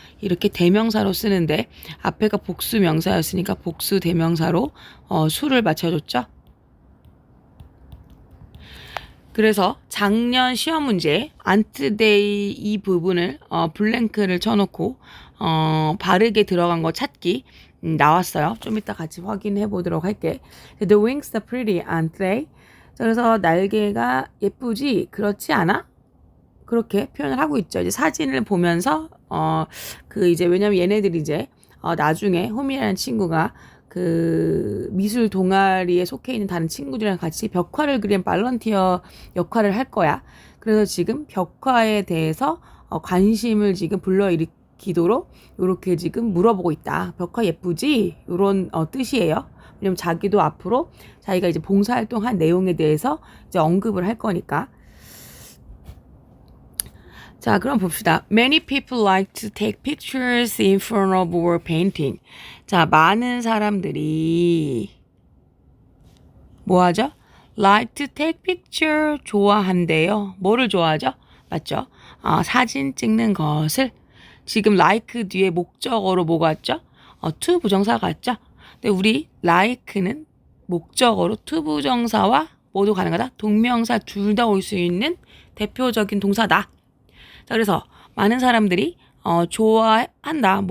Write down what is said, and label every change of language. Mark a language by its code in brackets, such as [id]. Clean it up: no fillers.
[ko] 이렇게 대명사로 쓰는데 앞에가 복수 명사였으니까 복수 대명사로 수를 맞춰줬죠. 그래서 작년 시험 문제 안트데이 이 부분을 블랭크를 쳐놓고 바르게 들어간 거 찾기 나왔어요. 좀 이따 같이 확인해 보도록 할게. [en] The wings are pretty, aren't they? [ko] 자, 그래서 날개가 예쁘지? 그렇지 않아? 그렇게 표현을 하고 있죠. 이제 사진을 보면서 그 이제 왜냐면 얘네들이 이제 나중에 호미라는 친구가 그 미술 동아리에 속해 있는 다른 친구들이랑 같이 벽화를 그린 발런티어 역할을 할 거야. 그래서 지금 벽화에 대해서 관심을 지금 불러일으키도록 이렇게 지금 물어보고 있다. 벽화 예쁘지? 이런 뜻이에요. 왜냐면 자기도 앞으로 자기가 이제 봉사활동한 내용에 대해서 이제 언급을 할 거니까. 자, 그럼 봅시다. [en] Many people like to take pictures in front of wall painting. [ko] 자, 많은 사람들이 뭐 하죠? [en] Like to take picture 좋아한대요. [ko] 뭐를 좋아하죠? 맞죠? 사진 찍는 것을. 지금 like 뒤에 목적어로 뭐가 왔죠? to 부정사가 왔죠? 근데 우리 like는 목적어로 to 부정사와 모두 가능하다. 동명사 둘 다 올 수 있는 대표적인 동사다. 자, 그래서 많은 사람들이 좋아한다.